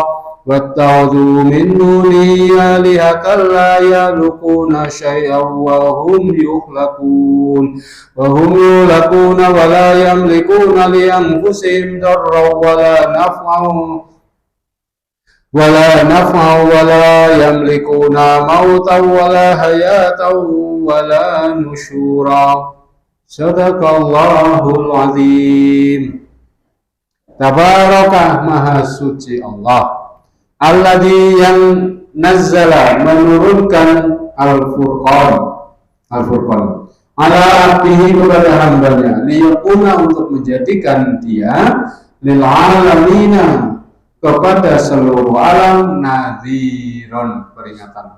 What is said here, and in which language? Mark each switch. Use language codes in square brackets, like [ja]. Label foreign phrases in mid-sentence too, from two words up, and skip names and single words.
[ar] واتخذوا من دونه آلهة لا يخلقون شيئا وهم يخلقون ولا يملكون لأنفسهم ضرا ولا نفعا ولا يملكون موتا ولا حياة ولا نشورا. صدق الله العظيم. [id] Tabarakah maha suci Allah, alladzi yang nazzala menurunkan Al-Furqan [ar] على عبده [id] kepada hambanya, liyakuna untuk menjadikan dia [ar] للعالمين [id] kepada seluruh alam nadhiron peringatan.